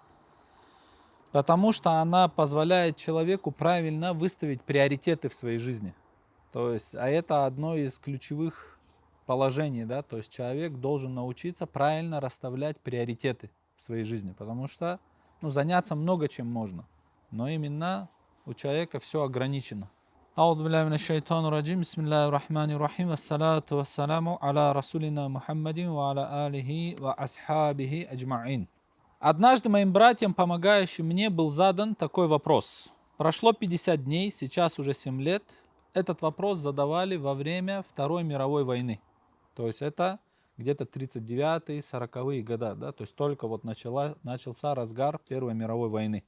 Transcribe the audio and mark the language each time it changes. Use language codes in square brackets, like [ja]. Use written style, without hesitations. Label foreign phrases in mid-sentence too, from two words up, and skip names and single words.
[ru] Потому что она позволяет человеку правильно выставить приоритеты в своей жизни. То есть, а это одно из ключевых положений, да, то есть человек должен научиться правильно расставлять приоритеты в своей жизни, потому что, заняться много чем можно, но именно у человека все ограничено. [ar] أعوذ بالله من الشيطان الرجيم بسم الله الرحمن الرحيم والصلاة والسلام على رسولنا محمد وعلى آله وأصحابه أجمعين. [ru] Однажды моим братьям, помогающим мне, был задан такой вопрос. Прошло 50 дней, сейчас уже 7 лет. Этот вопрос задавали во время Второй мировой войны. То есть это где-то 39-е, 40-е годы, да? То есть только вот начался разгар Первой мировой войны.